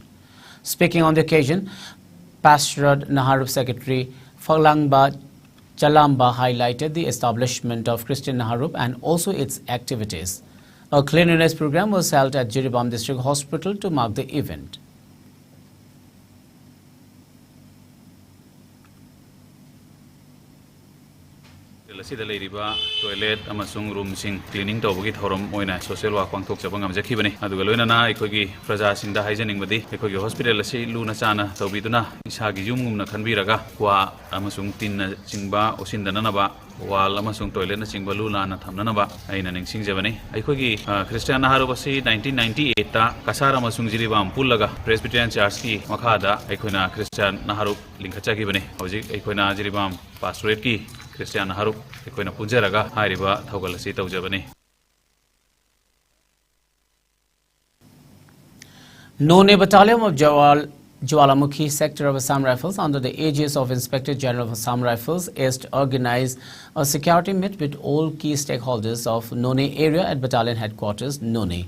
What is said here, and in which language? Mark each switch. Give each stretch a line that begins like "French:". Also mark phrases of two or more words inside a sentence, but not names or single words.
English: Speaking on the occasion, Pastorate Naharup Secretary Falangba Chalamba highlighted the establishment of Christian Naharup and also its activities. A cleanliness program was held at Jiribam District Hospital to mark the event.
Manipuri: Toilet amasung room sing cleaning tawbagi thorom oina
English: social work
Manipuri: pangthok chabang amjakhibani aduga loinana ekhoi praja singda haijening badi ekhoi hospital asi luna chana tawbiduna isagi yumgumna khanbiraga kwa amasung tinna chingba osindana ba wall amasung toilet na chingba luna na thamnana aina ningsing jabani ekhoi Christian Naharup asi 1998 ta kasar amasung Jiribam pullaga Presbyterian Church ki makhada ekhoina Christian Naharup linkachagibani hojik ekhoina Jiribam pastorate ki Christian Naharup ekhoina punjaraga hairiba thaugalasi taujabani.
English: None Battalion of Jawal Jawalamukhi sector of Assam Rifles, under the aegis of Inspector General of Assam Rifles, is to organize a security meet with all key stakeholders of None area at Battalion Headquarters, None.